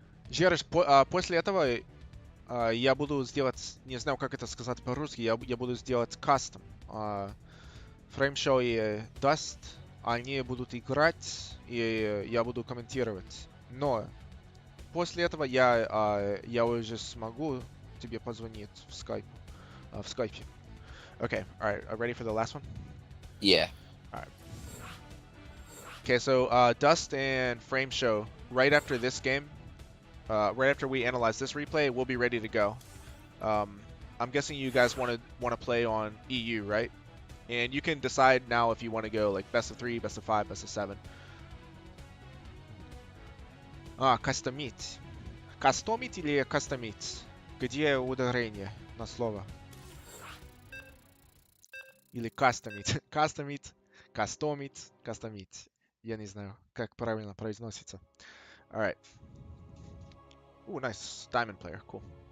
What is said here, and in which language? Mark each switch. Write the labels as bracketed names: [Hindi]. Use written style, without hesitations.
[Russian] Жереш, после этого я буду сделать, не знаю, как это сказать по-русски, я буду сделать кастом. Фреймшоу и Dust, они будут играть, и я буду комментировать. Но после этого я уже смогу тебе позвонить в скайпе. [English] Okay, alright, ready for the last one? Yeah. Alright. Okay, so Dust and Frame Show, right after this game, right after we analyze this replay, we'll be ready to go. I'm guessing you guys want to play on EU, right? And you can decide now if you want to go like best of 3, best of 5, best of 7. [Russian] Кастомить. Кастомить или кастомить? Где ударение на слово? Или кастомить? Кастомить, кастомить, кастомить. Я не знаю, как правильно произносится. [English] Alright. Ooh, nice. Diamond player. Cool.